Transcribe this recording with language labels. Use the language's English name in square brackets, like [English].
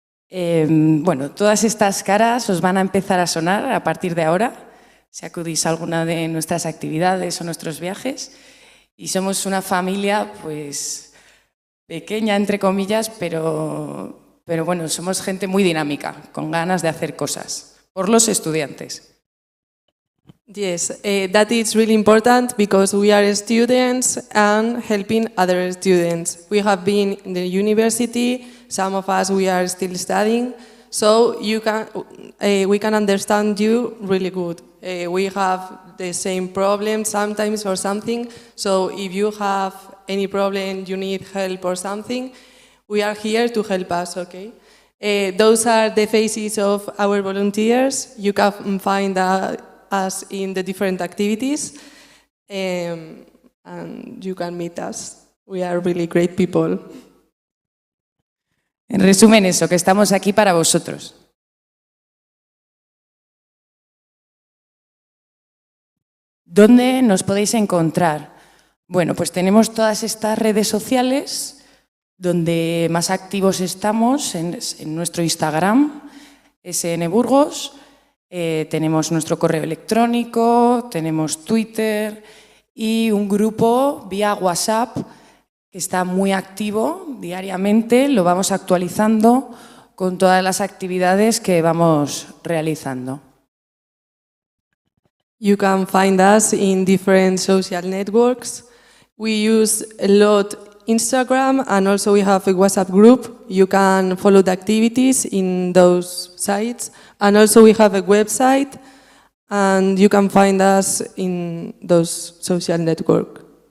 [Spanish] Bueno, todas estas caras os van a empezar a sonar a partir de ahora, si acudís a alguna de nuestras actividades o nuestros viajes. Y somos una familia, pues, pequeña, entre comillas, pero bueno, somos gente muy dinámica, con ganas de hacer cosas, por los estudiantes. [English] Yes, that is really important because we are students and helping other students. We have been in the university, some of us we are still studying, so we can understand you really good. We have the same problem sometimes or something, so if you have any problem, you need help or something, we are here to help us, okay? Those are the faces of our volunteers. You can find us in the different activities and you can meet us. We are really great people. [Spanish] En resumen eso, que estamos aquí para vosotros. ¿Dónde nos podéis encontrar? Bueno, pues tenemos todas estas redes sociales donde más activos estamos en nuestro Instagram, SN Burgos, tenemos nuestro correo electrónico, tenemos Twitter y un grupo vía WhatsApp que está muy activo diariamente, lo vamos actualizando con todas las actividades que vamos realizando. [English] You can find us in different social networks. We use a lot Instagram and also we have a WhatsApp group. You can follow the activities in those sites. And also we have a website and you can find us in those social networks.